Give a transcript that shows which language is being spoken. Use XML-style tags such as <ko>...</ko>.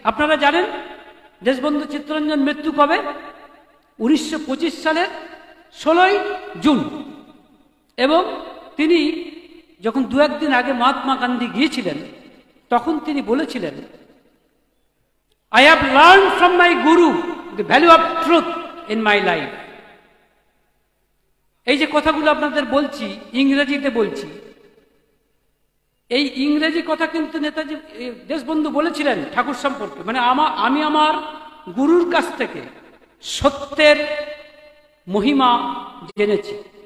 <bn>আপনারা জানেন দেশবন্ধু চিত্তরঞ্জন মৃত্যু কবে? 1925 সালের 16ই জুন। এবং তিনি যখন দু একদিন আগে মহাত্মা গান্ধী গিয়েছিলেন, তখন তিনি বলেছিলেন,</bn> <en>I have learned from my guru the value of truth in my life.</en> <bn>এই যে কথাগুলো আপনাদের বলছি, ইংরেজিতে বলছি। এই ইংরেজি কথা কিন্তু নেতাজি দেশবন্ধু বলেছিলেন ঠাকুর সম্পর্কে। মানে আমি আমার গুরুর কাছ থেকে সত্যের মহিমা জেনেছি।</bn>